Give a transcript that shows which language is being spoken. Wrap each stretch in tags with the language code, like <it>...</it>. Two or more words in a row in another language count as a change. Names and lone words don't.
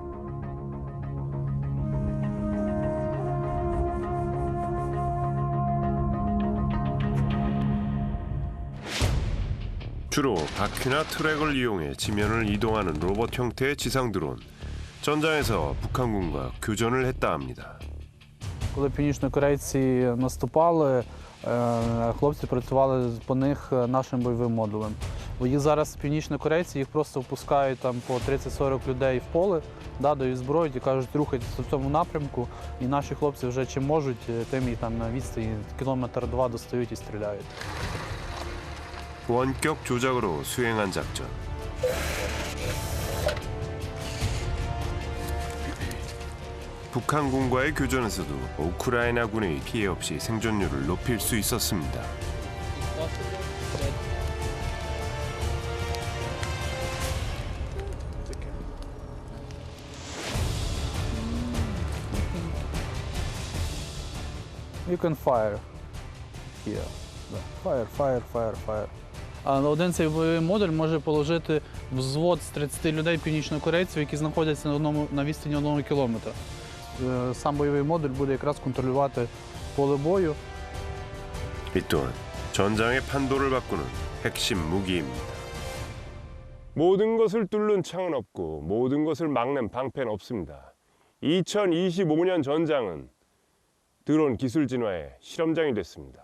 <ko>주로 바퀴나 트랙을 이용해 지면을 이동하는 로봇 형태의 지상 드론. 전장에서 북한군과 교전을 했다 합니다.</ko> <uk>Коли північнокорейці наступали, хлопці працювали по них нашим бойовим модулем. Їх зараз північнокорейці, їх просто впускають там по 30-40 людей в поле, дають зброю і кажуть, рухайтеся в цьому напрямку, і наші хлопці вже чим можуть, тим і там на відстані кілометр-два достають і стріляють.</uk> <ko>원격 조작으로 수행한 작전. 북한군과의 교전에서도 우크라이나군의 피해 없이 생존율을 높일 수 있었습니다.</ko> <en>You can fire here. Fire.</en> <uk>Один цей бойовий модуль може положити взвод з 30 людей північнокорейців, які знаходяться на відстані 1 кілометра. Сам бойовий модуль буде якраз контролювати поле бою.</uk> <ko>이 또한 전장의 판도를 바꾸는 핵심 무기입니다. 모든 것을 뚫는 창은 없고 모든 것을 막는 방패는 없습니다. 2025년 전장은 드론 기술 진화의 실험장이 됐습니다.</ko>